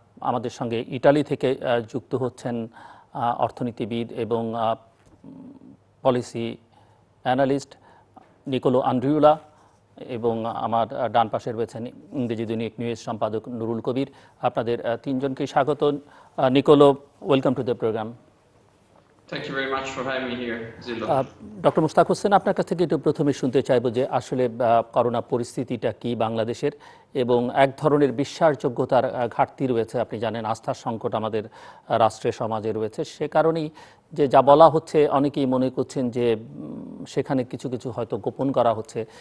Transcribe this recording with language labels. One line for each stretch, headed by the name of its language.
Bangla: আমাদের সঙ্গে ইটালি থেকে যুক্ত হচ্ছেন অর্থনীতিবিদ এবং পলিসি অ্যানালিস্ট নিকোলো আন্দ্রিউলা। এবং আমার ডান পাশে রয়েছেন ইংরেজি দৈনিক নিউজ সম্পাদক নুরুল কবির। আপনাদের 3 জনকে স্বাগত। Nicolás,
English: Welcome to the programme. Thank you very much for having me here, Zillo.
Bangla: Doctor Mushtaq Hossain, আপনার কাছ থেকে একটু প্রথমে শুনতে চাইব যে আসলে করোনা পরিস্থিতিটা কি বাংলাদেশের, এবং এক ধরনের বিশ্বাসযোগ্যতার ঘাটতি রয়েছে। আপনি জানেন, আস্থার সংকট আমাদের রাষ্ট্রে সমাজে রয়েছে। সে কারণেই যে যা বলা হচ্ছে, অনেকেই মনে করছেন যে সেখানে কিছু কিছু হয়তো গোপন করা হচ্ছে।